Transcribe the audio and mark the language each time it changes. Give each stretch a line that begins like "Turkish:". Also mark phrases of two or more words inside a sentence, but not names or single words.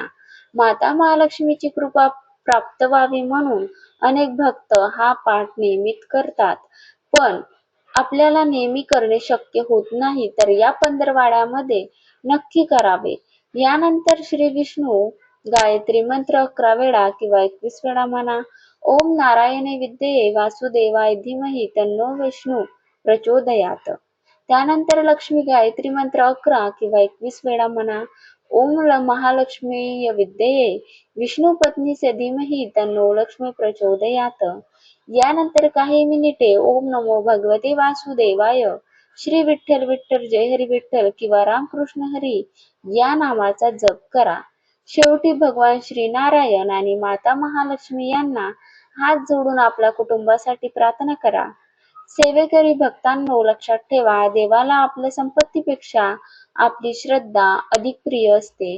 Marathi: माता महालक्ष्मीची कृपा प्राप्त व्हावी म्हणून अनेक भक्त हा पाठ नियमित करतात. पण आपल्याला नेहमी करणे शक्य होत नाही, तर या पंधरवाड्यामध्ये नक्की करावे. यानंतर श्री विष्णू गायत्री मंत्र 11 वेळा किंवा 21 वेळा म्हणा.
Sanskrit: ओम नारायणे विद्ये वासुदेवाय धीमहि तन्नो विष्णू प्रचोदयात.
Marathi: त्यानंतर लक्ष्मी गायत्री मंत्र 11 किंवा 21 वेळा म्हणा.
Sanskrit: ओम महालक्ष्मी विद्ये विष्णू पत्नी से धीमहि तन्नो लक्ष्मी प्रचोदयात.
Marathi: यानंतर काही मिनिटे
Sanskrit: ओम नमो भगवते वासुदेवाय,
Marathi: श्री विठ्ठल विठ्ठल, जय हरी विठ्ठल किंवा रामकृष्ण हरी या नामाचा जप करा. शेवटी भगवान श्री नारायण आणि माता महालक्ष्मी यांना हात जोडून आपल्या कुटुंबासाठी प्रार्थना करा. सेवेकरी भक्तांनो, लक्षात ठेवा, देवाला आपल्या संपत्तीपेक्षा आपली श्रद्धा अधिक प्रिय असते.